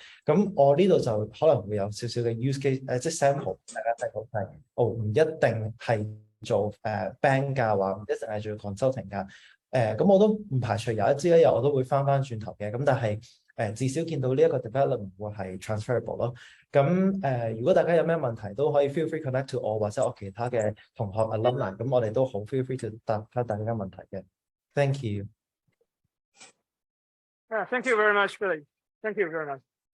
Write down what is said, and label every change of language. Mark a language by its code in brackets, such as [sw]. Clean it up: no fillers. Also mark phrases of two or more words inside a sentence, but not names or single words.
[yue] 咁我呢度就可能會有少少嘅 [en] use case [yue] 即係 sample，大家睇到係唔一定係做bank 㗎，話唔一定係做 consulting 㗎。咁我都唔排除有一日我都會翻轉頭嘅。咁但係至少見到呢一個 development 會係 transferable 咯。咁如果大家有咩問題都可以 [en] feel free connect to [yue] 我或者我其他嘅同學 alumni，咁我哋都好 [en] feel free to [yue] 答翻大家問題嘅。 [en] Thank you. Thank you very much, Billy. Thank you very much.